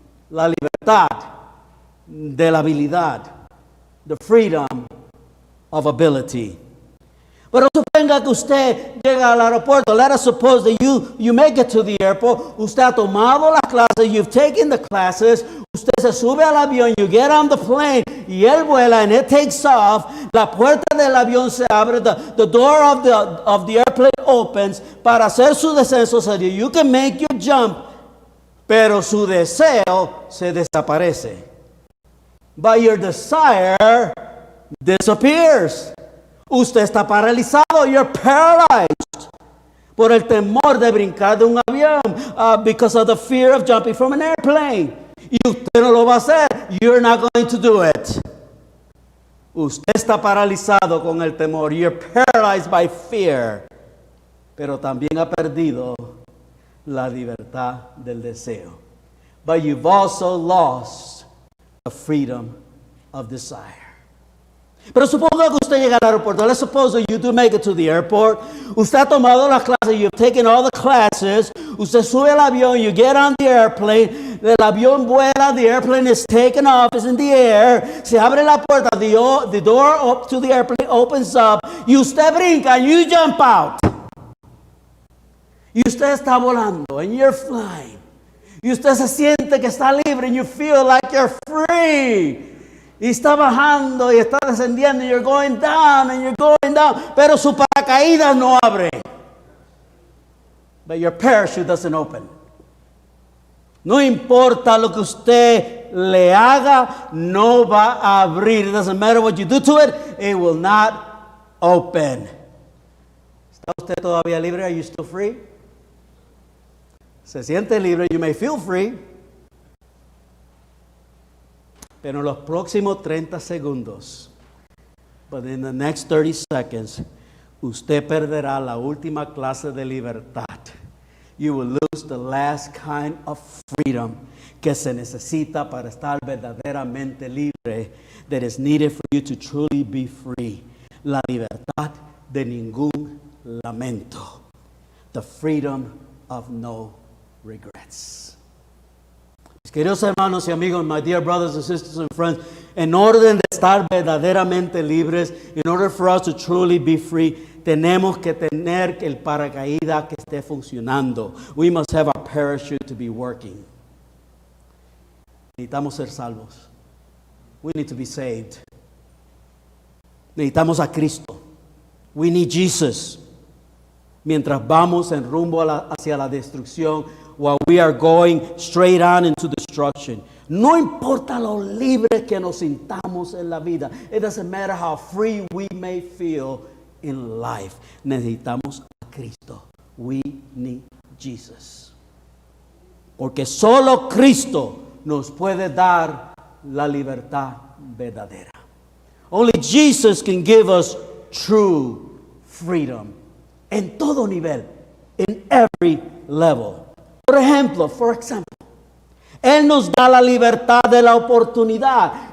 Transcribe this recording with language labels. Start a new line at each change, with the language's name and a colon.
Spanish: La libertad de la habilidad.
English: The freedom of ability.
Spanish: Pero suponga que usted llega al aeropuerto.
English: Let us suppose that you make it to the airport.
Spanish: Usted ha tomado las clases.
English: You've taken the classes.
Spanish: Usted se sube al avión.
English: You get on the plane.
Spanish: Y él vuela
English: and it takes off.
Spanish: La puerta del avión se abre.
English: The door of the airplane opens
Spanish: para hacer su descenso
English: so that you can make your jump.
Spanish: Pero su deseo se desaparece.
English: But your desire disappears.
Spanish: Usted está paralizado.
English: You're paralyzed
Spanish: por el temor de brincar de un avión,
English: because of the fear of jumping from an airplane.
Spanish: Y usted no lo va a hacer.
English: You're not going to do it.
Spanish: Usted está paralizado con el temor.
English: You're paralyzed by fear.
Spanish: Pero también ha perdido la libertad del deseo.
English: But you've also lost the freedom of desire.
Spanish: Pero suponga que usted llega al aeropuerto.
English: Let's suppose that you do make it to the airport.
Spanish: Usted ha tomado las clases.
English: You've taken all the classes.
Spanish: Usted sube al avión.
English: You get on the airplane.
Spanish: El avión vuela.
English: The airplane is taken off. It's in the air.
Spanish: Se abre la puerta.
English: The door up to the airplane opens up.
Spanish: Y usted brinca.
English: And you jump out.
Spanish: Y usted está volando.
English: And you're flying.
Spanish: Y usted se siente que está libre.
English: And you feel like you're free.
Spanish: Y está bajando y está descendiendo.
English: You're going down and you're going down.
Spanish: Pero su paracaídas no abre.
English: But your parachute doesn't open.
Spanish: No importa lo que usted le haga, no va a abrir.
English: It doesn't matter what you do to it, it will not open.
Spanish: ¿Está usted todavía libre?
English: Are you still free?
Spanish: Se siente libre.
English: You may feel free.
Spanish: Pero en los próximos 30 segundos,
English: but in the next 30 seconds,
Spanish: usted perderá la última clase de libertad.
English: You will lose the last kind of freedom
Spanish: que se necesita para estar verdaderamente libre,
English: that is needed for you to truly be free.
Spanish: La libertad de ningún lamento.
English: The freedom of no regrets.
Spanish: Queridos hermanos y amigos,
English: my dear brothers and sisters and friends,
Spanish: en orden de estar verdaderamente libres,
English: in order for us to truly be free,
Spanish: tenemos que tener el paracaídas que esté funcionando.
English: We must have our parachute to be working.
Spanish: Necesitamos ser salvos.
English: We need to be saved.
Spanish: Necesitamos a Cristo.
English: We need Jesus.
Spanish: Mientras vamos en rumbo hacia la destrucción,
English: while we are going straight on into destruction.
Spanish: No importa lo libre que nos sintamos en la vida.
English: It doesn't matter how free we may feel in life.
Spanish: Necesitamos a Cristo.
English: We need Jesus.
Spanish: Porque solo Cristo nos puede dar la libertad verdadera.
English: Only Jesus can give us true freedom.
Spanish: En todo nivel.
English: In every level. For example,
Spanish: Él nos da la libertad de la oportunidad.